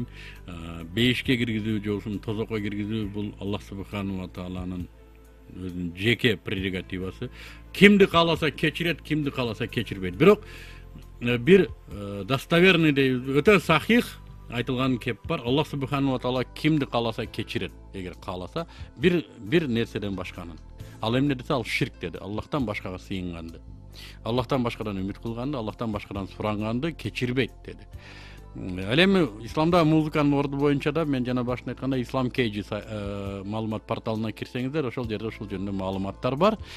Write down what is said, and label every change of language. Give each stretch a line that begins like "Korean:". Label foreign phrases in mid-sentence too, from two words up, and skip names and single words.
Kyrgyz: Бейишке киргизүү же болбосо тозокко киргизүү бул Аллах
Arabic: سبحانه وتعالى
Kyrgyz: өзүнүн жеке прерогативасы. Кимди кааласа кечирет, кимди кааласа кечирбейт. Бирок бир достоверный өтө сахих айтылган кеп бар. Аллах
Arabic: سبحانه وتعالى
Kyrgyz: кимди кааласа кечирет, эгер кааласа бир нерседен башканын. Ал эмне десе, ал ширк деди. Аллахтан башкага сыйынганды, Аллахтан башкадан үмүт кылганды, Аллахтан башкадан суранганды кечирбейт деди. Ал эми исламда музыканын орду боюнча да мен жана башында айткандай Ислам Кейджи маалымат порталына кирсеңиздер, ошол жерде ушул жөнүндө маалыматтар бар.